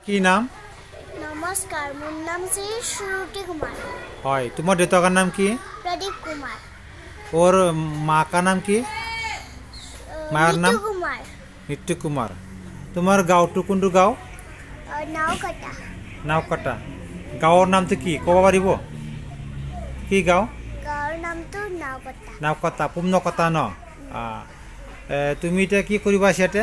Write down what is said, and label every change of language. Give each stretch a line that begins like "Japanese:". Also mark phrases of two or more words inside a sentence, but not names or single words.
Assamese: কি নাম? নমস্কাৰ, মোৰ নাম শ্ৰী শ্ৰুতি কুমাৰ। হয়, তোমাৰ দেউতাকৰ নাম কি? प्रदीप कुमार।
Hindi: और माँ का नाम
Assamese: কি? মাৰ নাম? नीतू कुमार। নিত্যু কুমাৰ। তোমাৰ গাঁৱটো কোনটো গাঁও? नावकटा। নাওকাটা। গাঁৱৰ নামটো কি ক'ব পাৰিব? কি গাঁও? গাঁৱৰ নামটো নাওকটা। নাওকাটা, পুমনকটা ন? তুমি এতিয়া কি কৰিবা ইয়াতে?